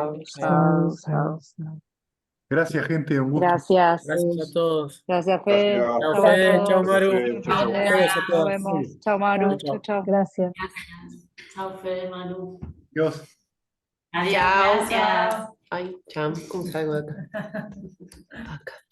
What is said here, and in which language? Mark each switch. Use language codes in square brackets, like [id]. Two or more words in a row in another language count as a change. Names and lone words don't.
[pi] Sadhu, Sadhu, sadhu, sadhu, sadhu. sadhu. [es] Gracias, gente, un gusto. Gracias. Gracias a todos. Gracias, Fede. Gracias. Chau a Fede, chao, todos. Maru. Chau, Andrea. Gracias a Nos todos. vemos. Chau, Maru. Chao, Chau, chau. gracias. Gracias. Chao, Fede, Manu. Dios. Adiós, Chao. gracias. Ay, cham, kung saiwa ka. Baka.